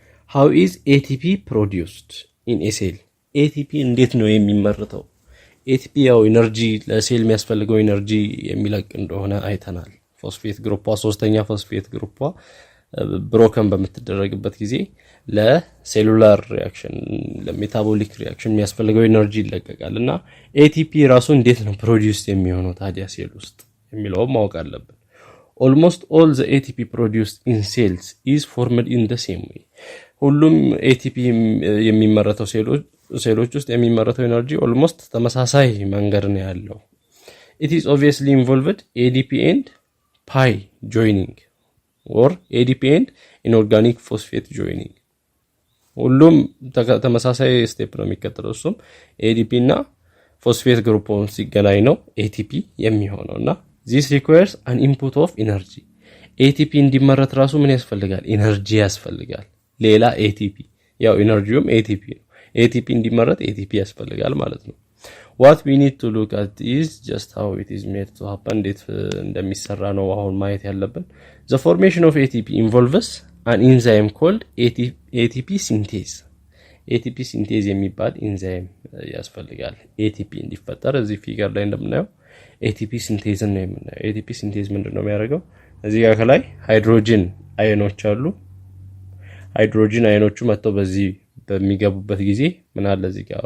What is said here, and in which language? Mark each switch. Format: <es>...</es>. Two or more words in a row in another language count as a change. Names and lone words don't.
<en>how is ATP produced in a cell?</en> <am>ATP እንዴት ነው የሚመረተው? ATP ያው ኢነርጂ ለሴል የሚያስፈልገው ኢነርጂ የሚለቅ እንደሆነ አይተናል።</am> <en>phosphate group</en> <am>ሶስተኛ</am> <en>phosphate group broken</en> <am>በምትደረግበት ጊዜ ለሴሉላር ሪአክሽን ለሜታቦሊክ ሪአክሽን የሚያስፈልገው ኢነርጂ ይለቀቃልና ATP ራሱ እንዴት ነው ፕሮዲዩስ የሚሆነው ታዲያ ሴል ውስጥ የሚለው ማወቅ አለብን።</am> <en>Almost all the ATP produced in cells is formed in the same way.</en> <am>ሁሉም ATP የሚመረተው ሴሎች ውስጥ የሚመረተው ኤነርጂ almost ተመሳሳይ መንገድ ነው ያለው.</am> <en>It is obviously involved ADP and pi joining or ADP and inorganic phosphate joining.</en> <am>ሁሉም ተመሳሳይ ስቴፕ ነው የሚከተለው እሱም ADP እና</am> <en>phosphate group</en> <am>ሲገናኝ ነው ATP የሚሆነውና</am> <en>this requires an input of energy.</en> <am>ATP እንዲመረት ራሱ ምን ያስፈልጋል? ኤነርጂ ያስፈልጋል። ሌላ ATP ያው ኤነርጂውም ATP ነው። ATP እንዲመረት ATP ያስፈልጋል ማለት ነው።</am> <en>What we need to look at is just how it is made to happen.</en> <am>እንዴት እንደሚሰራ ነው አሁን ማየት ያለብን።</am> <en>The formation of ATP involves an enzyme called ATP synthase. ATP synthase</en> <am>የሚባል ኢንዛይም ያስፈልጋል ATP እንዲፈጠር። እዚህ ፊገር ላይ እንደምናየው</am> <en>ATP synthase</en> <am>ነው የምናየው።</am> <en>ATP synthase</en> <am>ምንድነው የሚያደርገው? እዚህ ጋር ከላይ</am> <en>hydrogen ions</en> <am>አሉ።</am> <en>hydrogen ions</en> <am>መጥተው በዚህ በሚገቡበት ጊዜ ምን አለ እዚህ ጋር</am>